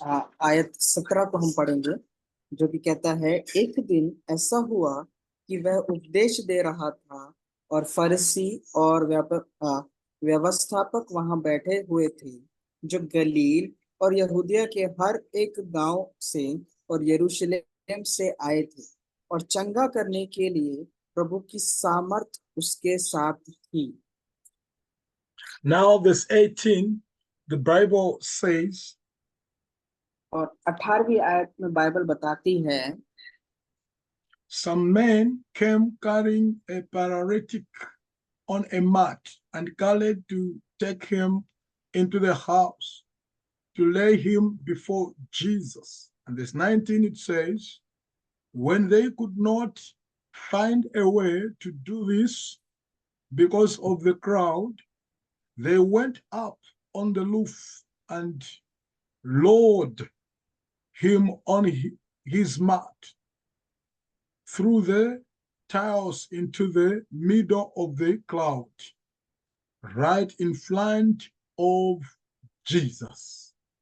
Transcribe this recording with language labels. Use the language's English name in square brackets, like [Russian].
[Hindi] आयत 17 को हम पढ़ेंगे, जो कि कहता है, एक दिन ऐसा हुआ कि वह उपदेश दे रहा था और फरीसी और व्यवस्थापक वहां बैठे हुए थे, जो गलील और यहूदिया के हर एक गांव से और यरूशलेम से आए थे, और चंगा करने के लिए प्रभु की सामर्थ उसके साथ थी। [English] Now verse 18, the Bible says, [Hindi] और 18वीं आयत में बाइबल बताती है, [English] some men came carrying a paralytic on a mat and called to take him into the house to lay him before Jesus. And verse 19 it says, when they could not find a way to do this because of the crowd, they went up on the roof and lowered him on his mat through the tiles into the middle of the crowd, right in front of Jesus.